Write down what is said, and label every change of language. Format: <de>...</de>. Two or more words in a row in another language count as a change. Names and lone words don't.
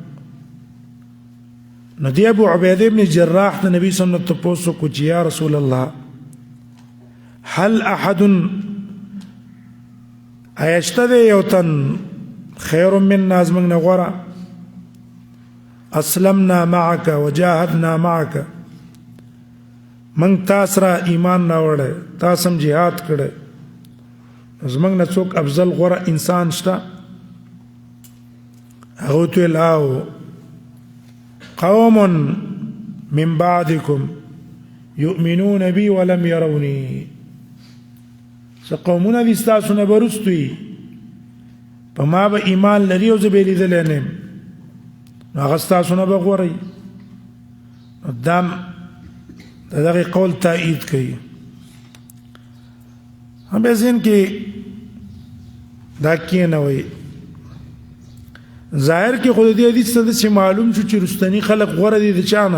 <ps>نو دی ابو عبیده ابن الجراح د نبي</ps> <ar>صلی الله علیه وسلم</ar> <ps>تپوس وکړو چې</ps> <ar>یا رسول الله هل احد</ar> <ps>آیا شته دی یو تن</ps> <ar>خیر منا</ar> <ps>زموږ نه غوره،</ps> <ar>اسلمنا معك وجاهدنا معك،</ar> <ps>موږ تا سره ایمان راوړی، تا سم جهاد کړی، زموږ نه څوک افضل غوره انسان شته؟ هغه ته ویل او</ps> <ar>قوم من بعدكم يؤمنون بي ولم يروني،</ar> <ps>څه قومونه دي ستاسو نه به وروستو وي په ما به ایمان لري او زه به یې لیدلی نه یم، نو هغه ستاسو نه به غوره وي. نو دا د دغې قول تایید کوي. هم بیا ذهن کې دا کښېنوئ، ظاهر کې خو د دې حدیث څه داسې معلوم شو چې رستني خلق غوره دي د چا نه؟</ps>